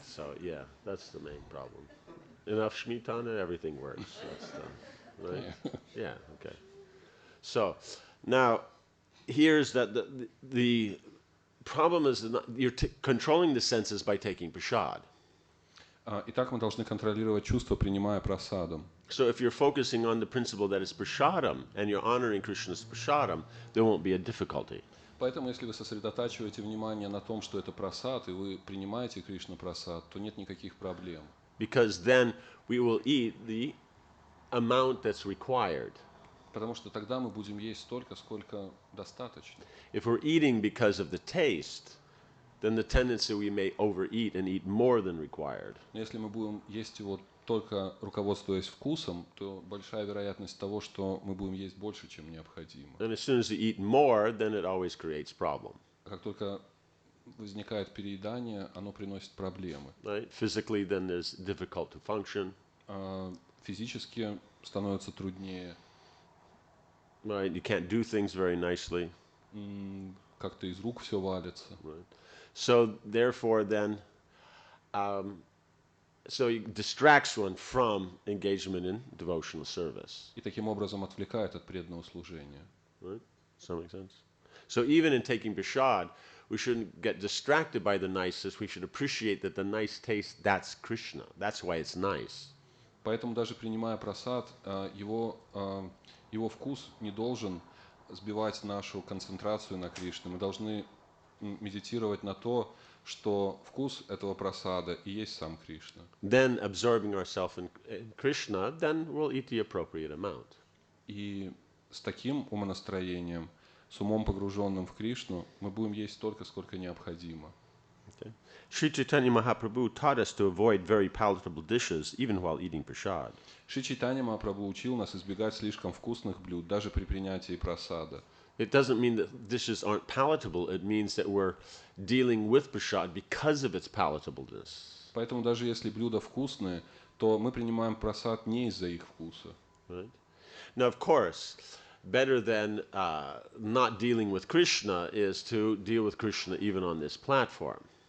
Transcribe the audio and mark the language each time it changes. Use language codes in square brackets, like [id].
[en] So yeah, that's the main problem. Enough shmitana, everything works. Right? Yeah. Okay. So now here's that the problem is that you're controlling the senses by taking prasad. [ru] Итак, мы должны контролировать чувства, принимая прасадом. [en] So if you're focusing on the principle that it's prasadam and you're honoring Krishna's prasadam, there won't be a difficulty. [ru] Поэтому, если вы сосредотачиваете внимание на том, что это прасад, и вы принимаете Кришна прасад, то нет никаких проблем. [en] Because then we will eat the amount that's required. [ru] Потому что тогда мы будем есть столько, сколько достаточно. [en] If we're eating because of the taste, then the tendency we may overeat and eat more than required. [ru] Но если мы будем есть его только руководствуясь вкусом, то большая вероятность того, что мы будем есть больше, чем необходимо. [en] And as soon as you eat more, then it always creates problem. [ru] Как только возникает переедание, оно приносит проблемы. [en] Right? Physically, then there's difficult to function. [ru] Физически становится труднее. [en] Right? You can't do things very nicely. [ru] Как-то из рук все валится. [en] Right? So therefore, then, so it distracts one from engagement in devotional service. [ru] И таким образом отвлекает от преданного служения. [en] Right? Does that make sense? So even in taking prasad, we shouldn't get distracted by the niceness. We should appreciate that the nice taste, that's Krishna. That's why it's nice. [ru] Поэтому даже принимая прасад, его вкус не должен сбивать нашу концентрацию на Кришне. Мы должны медитировать на то, что вкус этого прасада и есть сам Кришна. [en] Then absorbing ourselves in Krishna, then we'll eat the appropriate amount. [ru] И с таким умонастроением, с умом погруженным в Кришну, мы будем есть столько, сколько необходимо. [en] Okay. Sri Chaitanya Mahaprabhu taught us to avoid very palatable dishes even while eating prasad. [ru] Шри Чайтанья Махапрабху учил нас избегать слишком вкусных блюд, даже при принятии прасада. [en] It doesn't mean that dishes aren't palatable. It means that we're dealing with prasad because of its palatableness. [ru] Поэтому даже если блюда вкусные, то мы принимаем прасад не из-за их вкуса. [en] Right? Now, of course, better than not dealing with Krishna is to deal with Krishna even on this platform.